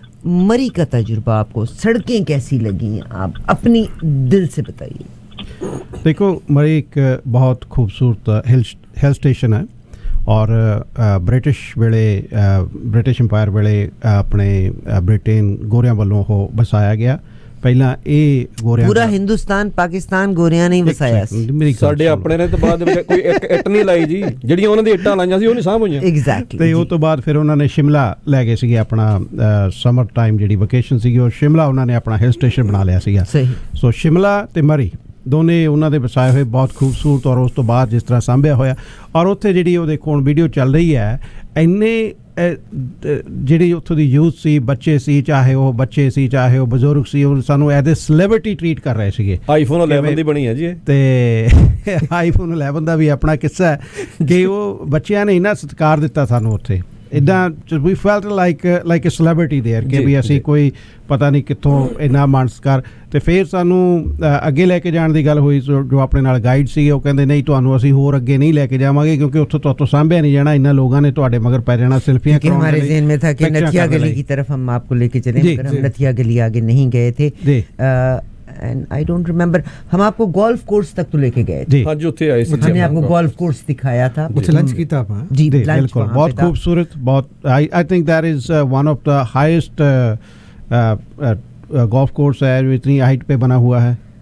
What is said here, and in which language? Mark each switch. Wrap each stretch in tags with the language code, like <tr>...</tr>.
<hi>मरी का तजुर्बा आपको सड़कें कैसी लगी आप अपनी दिल से बताइए। देखो मरी एक बहुत खूबसूरत हिल स्टेशन है और ब्रिटिश वेले ब्रिटिश इंपायर वेले अपने ब्रिटेन गोरियां वालों को बसाया गया</hi> <pa>ਪਹਿਲਾਂ ਇਹ ਗੋਰਿਆਂ ਪੂਰਾ ਹਿੰਦੁਸਤਾਨ ਪਾਕਿਸਤਾਨ ਗੋਰਿਆਂ ਨੇ ਵਸਾਇਆ ਸੀ ਸਾਡੇ ਆਪਣੇ ਨੇ ਤਾਂ ਬਾਅਦ ਵਿੱਚ ਕੋਈ ਇੱਕ ਇੱਟ ਨਹੀਂ ਲਾਈ ਜੀ ਜਿਹੜੀਆਂ ਉਹਨਾਂ ਦੀ ਇੱਟਾਂ ਲਾਈਆਂ ਸੀ ਉਹ ਨਹੀਂ ਸਾਂਭ ਹੋਈਆਂ ਐਗਜ਼ੈਕਟਲੀ ਤੇ ਉਹ ਤੋਂ ਬਾਅਦ ਫਿਰ ਉਹਨਾਂ ਨੇ ਸ਼ਿਮਲਾ ਲੈ ਗਏ ਸੀਗੇ ਆਪਣਾ ਸਮਰ ਟਾਈਮ ਜਿਹੜੀ ਵਕੇਸ਼ਨ ਸੀਗੀ ਉਹ ਸ਼ਿਮਲਾ ਉਹਨਾਂ ਨੇ ਆਪਣਾ ਹਿਲ ਸਟੇਸ਼ਨ ਬਣਾ ਲਿਆ ਸੀਗਾ ਸੋ ਸ਼ਿਮਲਾ ਤੇ ਮਰੀ ਦੋਨੇ ਉਹਨਾਂ ਦੇ ਵਸਾਏ ਹੋਏ ਬਹੁਤ ਖੂਬਸੂਰਤ ਔਰ ਉਸ ਤੋਂ ਬਾਅਦ ਜਿਸ ਤਰ੍ਹਾਂ ਸਾਂਭਿਆ ਹੋਇਆ ਔਰ ਉੱਥੇ ਜਿਹੜੀ ਉਹ ਦੇਖੋ ਹੁਣ ਵੀਡੀਓ ਚੱਲ ਰਹੀ ਹੈ ਇੰਨੇ ਜਿਹੜੀ ਉੱਥੋਂ ਦੀ ਯੂਥ ਸੀ ਬੱਚੇ ਸੀ ਚਾਹੇ ਉਹ ਬਜ਼ੁਰਗ ਸੀ ਉਹ ਸਾਨੂੰ</pa> <en>as a celebrity treat</en> <pa>ਕਰ ਰਹੇ ਸੀਗੇ। ਆਈਫੋਨ 11 ਦੀ ਬਣੀ ਹੈ ਜੀ ਤੇ ਆਈਫੋਨ 11 ਦਾ ਵੀ ਆਪਣਾ ਕਿੱਸਾ ਹੈ ਕਿ ਉਹ ਬੱਚਿਆਂ ਨੇ ਇੰਨਾ ਸਤਿਕਾਰ ਦਿੱਤਾ ਸਾਨੂੰ ਉੱਥੇ ਇੱਦਾਂ ਵੀ</pa> <en>felt like a celebrity there</en> <pa>ਕਿ ਵੀ ਅਸੀਂ ਕੋਈ ਪਤਾ ਨਹੀਂ ਕਿੱਥੋਂ ਇੰਨਾ ਮਾਣ ਸਤਿਕਾਰ ਤੇ ਫਿਰ ਸਾਨੂੰ ਅੱਗੇ ਲੈ ਕੇ ਜਾਣ ਦੀ ਗੱਲ ਹੋਈ ਜੋ ਆਪਣੇ ਨਾਲ ਗਾਈਡ ਸੀਗੇ ਉਹ ਕਹਿੰਦੇ ਨਹੀਂ ਤੁਹਾਨੂੰ ਅਸੀਂ ਹੋਰ ਅੱਗੇ ਨਹੀਂ ਲੈ ਕੇ ਜਾਵਾਂਗੇ ਕਿਉਂਕਿ ਉੱਥੋਂ ਤੋਂ ਸਾਂਭਿਆ ਨਹੀਂ ਜਾਣਾ ਇਹਨਾਂ ਲੋਕਾਂ ਨੇ ਤੁਹਾਡੇ ਮਗਰ ਪੈ ਜਾਣਾ सेल्फियां</pa> <hi>कराने हमारे ज़हन में था कि नथिया गली की तरफ हम आपको लेके चले मगर हम नथिया गली आगे नहीं गए थे</hi> <en>and I don't remember</en> <hi>हम आपको गोल्फ कोर्स तक तो लेके गए थे। हाँ जी उत्थे आए हमने आपको गोल्फ कोर्स दिखाया था कुछ लंच किया था आप जी बिल्कुल बहुत खूबसूरत बहुत</hi> <en>I think that is one of the highest golf course</en> <hi>है जो इतनी हाइट पे बना हुआ है</hi>